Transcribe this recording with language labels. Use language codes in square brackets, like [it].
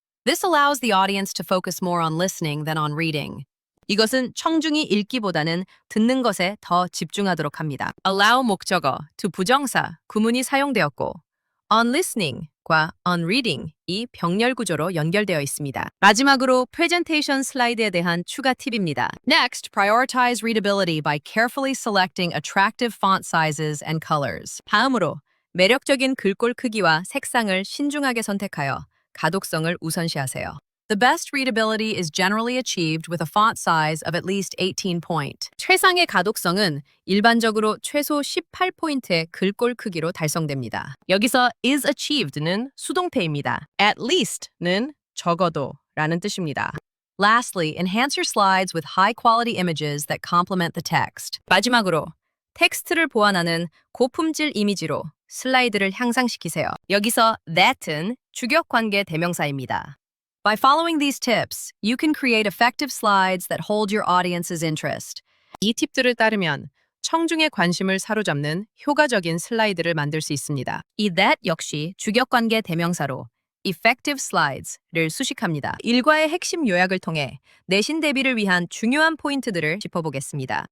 [en] This allows the audience to focus more on listening than on reading. [ko] 이것은 청중이 읽기보다는 듣는 것에 더 집중하도록 합니다. Allow 목적어, to 부정사, 구문이 사용되었고 on listening과 on reading 이 병렬 구조로 연결되어 있습니다. 마지막으로 프레젠테이션 슬라이드에 대한 추가 팁입니다. [en] Next, prioritize readability by carefully selecting attractive font sizes and colors. [ko] 다음으로 매력적인 글꼴 크기와 색상을 신중하게 선택하여 가독성을 우선시하세요. [en] The best readability is generally achieved with a font size of at least 18 point. [ko] 최상의 가독성은 일반적으로 최소 18포인트의 글꼴 크기로 달성됩니다. 여기서 is achieved는 수동태입니다. At least는 적어도 라는 뜻입니다. [en] Lastly, enhance your slides with high-quality images that complement the text. [ko] 마지막으로 텍스트를 보완하는 고품질 이미지로 슬라이드를 향상시키세요. 여기서 that은 주격관계 대명사입니다. [en] By following these tips, you can create effective slides that hold your audience's interest. [ko] 이 팁들을 따르면 청중의 관심을 사로잡는 효과적인 슬라이드를 만들 수 있습니다. 이 that 역시 주격관계 대명사로 effective slides를 수식합니다. 일과의 핵심 요약을 통해 내신 대비를 위한 중요한 포인트들을 짚어보겠습니다.